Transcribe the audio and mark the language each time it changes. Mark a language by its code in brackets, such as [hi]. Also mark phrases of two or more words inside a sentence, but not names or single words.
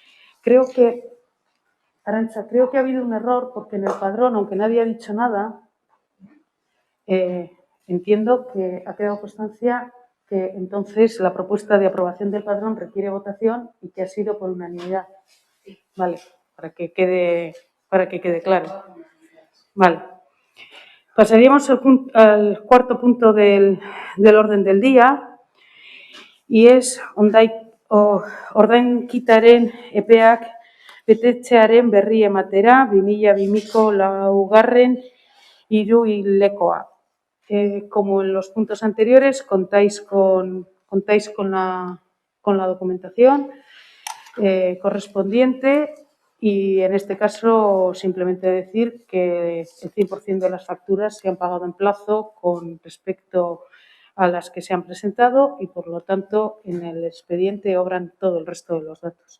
[es] Arantza, creo que ha habido un error porque en el padrón, aunque nadie ha dicho nada, entiendo que ha quedado constancia que entonces la propuesta de aprobación del padrón requiere votación y que ha sido por unanimidad. Vale, para que quede claro. Vale. Pasaríamos al cuarto punto del orden del día y es [eu] ordainketaren epeak betetzearen berri ematera 2022ko 4. hiruhilekoa. [es] Como en los puntos anteriores, contáis con la documentación correspondiente y en este caso simplemente decir que el 100% de las facturas se han pagado en plazo con respecto a las que se han presentado y por lo tanto en el expediente obran todo el resto de los datos.